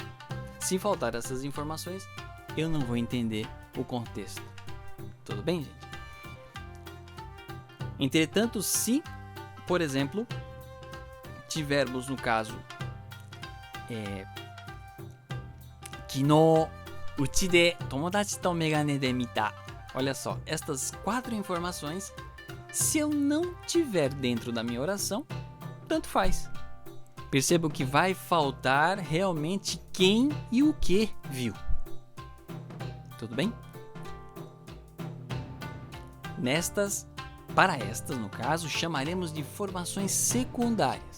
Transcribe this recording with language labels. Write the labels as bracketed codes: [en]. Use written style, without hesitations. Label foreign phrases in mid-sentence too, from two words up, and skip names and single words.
[pt] Se faltar essas informações, eu não vou entender o contexto. Tudo bem, gente? Entretanto, se, por exemplo, tivermos no caso [ja] 昨日、うちで友達と眼鏡で見た. [pt] Olha só, estas 4 informações, se eu não tiver dentro da minha oração, tanto faz. Percebo que vai faltar realmente quem e o que viu. Tudo bem? Para estas, no caso, chamaremos de informações secundárias.